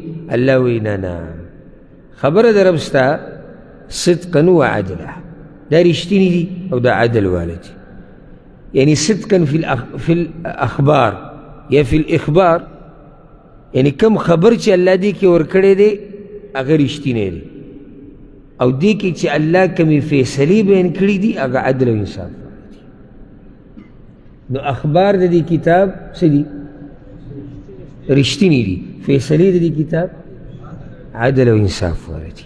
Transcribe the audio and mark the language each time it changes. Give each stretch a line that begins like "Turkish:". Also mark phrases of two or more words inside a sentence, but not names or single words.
Pashto: الله وایي نه نه، خبره د رب ستا
Arabic: صدقا و عدلا،
Pashto: دا رښتیني دي او دا عدل والا دي. یعنی
Arabic: صدقا فی الاخبار یا فی الاخبار،
Pashto: یعنی کم خبر چې الله دې کې ورکړی دی هغه رښتینی دی، او دې کې چې الله کمې فیصلې بیان کړي دي هغه عدل او انصاف. نو اخبار د دې کتاب څه دي؟ رښتیني دي. فیصلې د دې کتاب عدل او انصاف والا دي.